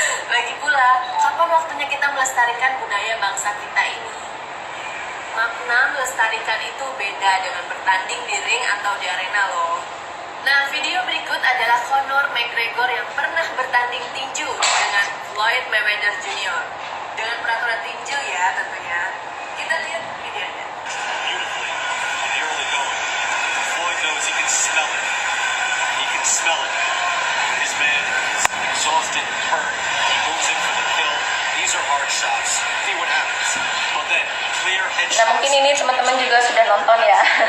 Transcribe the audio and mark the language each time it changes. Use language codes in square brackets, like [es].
[id] Lagi pula, kapan waktunya kita melestarikan budaya bangsa kita ini? Makna melestarikan itu beda dengan bertanding di ring atau di arena loh. Nah, video berikut adalah Conor McGregor yang pernah bertanding tinju dengan Floyd Mayweather Jr. Dengan peraturan tinju ya tentunya. Kita lihat videonya. [en] Beautifully in the early going. Floyd knows he can smell it. He can smell it. When his man is exhausted, hurt, he moves in for the kill. These are hard shots. See what happens. But then clear headshots. [id] Nah mungkin ini teman-teman juga sudah nonton ya.